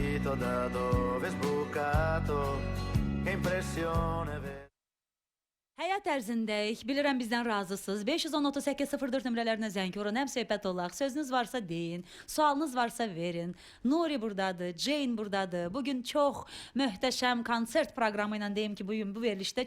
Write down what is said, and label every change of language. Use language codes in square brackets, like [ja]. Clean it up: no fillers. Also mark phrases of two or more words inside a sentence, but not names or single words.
[it] visto da dove è sbucato, che impressione vero. [az] Həyat ərzindəyik. Bilirəm bizdən razısınız. 510-38-04 nömrələrinə zəng vurun. Həm söhbət olaq. Sözünüz varsa deyin. Sualınız varsa verin. Nuri buradadır. Jane buradadır. Bugün çox möhtəşəm konsert proqramı ilə deyim ki, bugün bu verilişdə.